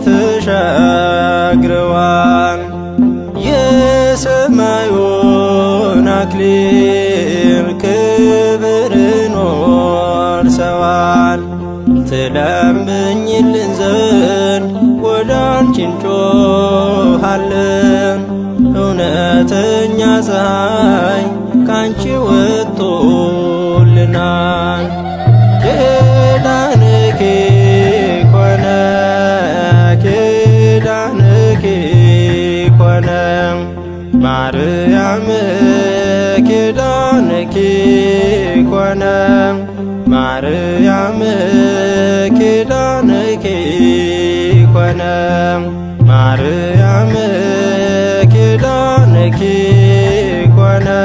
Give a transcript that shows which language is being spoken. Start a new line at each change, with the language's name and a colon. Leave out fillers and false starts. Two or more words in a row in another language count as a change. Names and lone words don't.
Amharic: ተሻግረዋል። የሰማዩን አክሊል ክብርን ወርሰዋል። ትለምኝልን ዘንድ ወደ አንቺ እንጮኻለን። እውነተኛ ፀሐይ ካንቺ ወጥቶልናል።
Geez: ኪዳንኪ ኮነ ኪዳንኪ ኮነ ማርያም ኪዳንኪ ኮነ ማርያም ኪዳንኪ ኮነ ማርያም ኪዳንኪ ኮነ